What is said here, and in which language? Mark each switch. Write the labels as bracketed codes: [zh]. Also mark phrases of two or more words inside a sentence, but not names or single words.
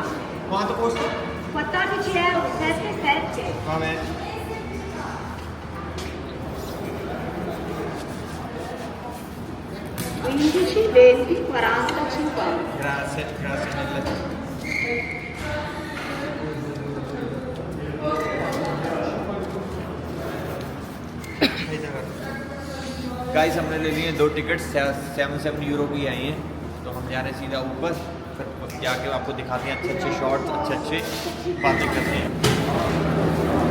[it] Quanto costa? 14 euro, 7,7. Va bene. Quindici, 20, 40, 50. Grazie, grazie mille. [hi] गाइस हमने ले लिए 2 टिकट 7 यूरो की आई हैं, तो हम जा रहे हैं सीधा ऊपर, फिर जाके आपको दिखाते हैं अच्छे अच्छे शॉट्स, अच्छे अच्छे बातें करते हैं।